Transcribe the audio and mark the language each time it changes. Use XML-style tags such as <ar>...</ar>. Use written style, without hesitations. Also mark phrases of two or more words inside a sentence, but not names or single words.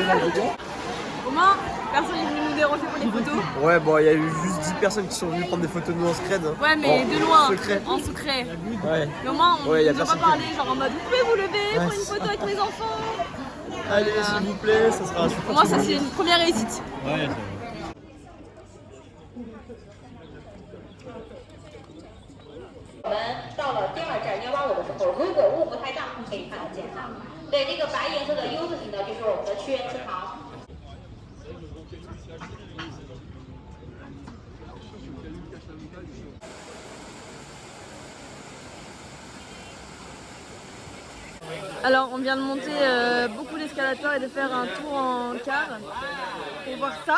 <fr>Au moins, personne n'est venu nous déranger pour les photos. Ouais, bon, il y a eu juste 10 personnes qui sont venues prendre des photos de nous en scred. Ouais mais de loin, secret. en secret. Ouais. Mais au moins on Ouais, y a nous a pas personne parlé genre en mode vous pouvez vous lever pour une photo avec mes enfants. Allez, s'il vous plaît, ça sera super. Pour moi ça c'est une première réussite. Ouais,</fr> <zh>我们到了第二站185的时候，如果雾不太大，可以看得见它。对，那个白颜色的 U 字形的，就是我们的屈原祠堂。</zh> <fr>Alors on vient de monter beaucoup d'escalators et de faire un tour en car pour voir ça.</fr>